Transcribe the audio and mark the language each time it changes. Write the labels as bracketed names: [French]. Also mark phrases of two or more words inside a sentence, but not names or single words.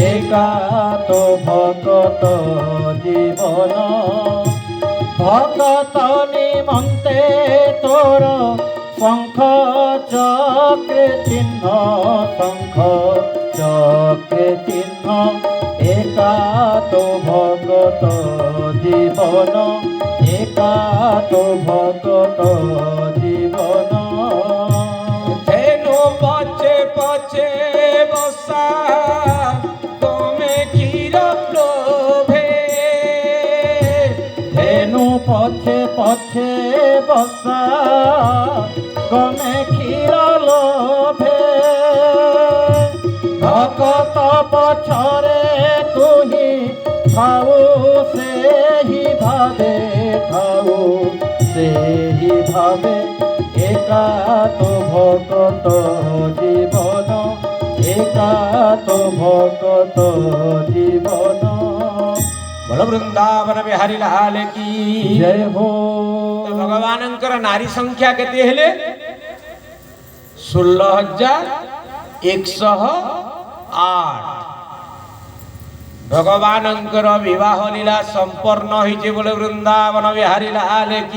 [Odia] ଏକା ତୋ ଭକ୍ତ ଜୀବନ ଭକ୍ତ ନିମନ୍ତେ ତୋର ଶଙ୍ଖ ଚକ୍ର ଚିହ୍ନ ଶଙ୍ଖ ଚକ୍ର ଚିହ୍ନ ଏକା ତୋ ଭକ୍ତ ଜୀବନ ଏକା ତୋ ଭକ୍ତ ଜୀବନ ଧେନୁ ପଛେ ପଛେ ବସା ପଛେ ପଛେ ବସା ଗମେ କ୍ଷୀର ଲୋଭେ ଭକ୍ତ ପଛରେ ତୁହି ଥାଉ ସେହି ଭାବେ ଏକା ତୋ ଭକ୍ତ ଜୀବନ ଏକା ତୋ ଭକ୍ତ ଜୀବନ [Hindi] बोलो वृंदावन बिहारी लाल की जय हो। [Odia] ତ ଭଗବାନଙ୍କର ନାରୀ ସଂଖ୍ୟା କେତେ ହେଲେ 16,108 ଭଗବାନଙ୍କର ବିବାହ ଲୀଳା ସମ୍ପନ୍ନ ହୋଇଛେ [Hindi] बोले वृंदावन बिहारी लाल की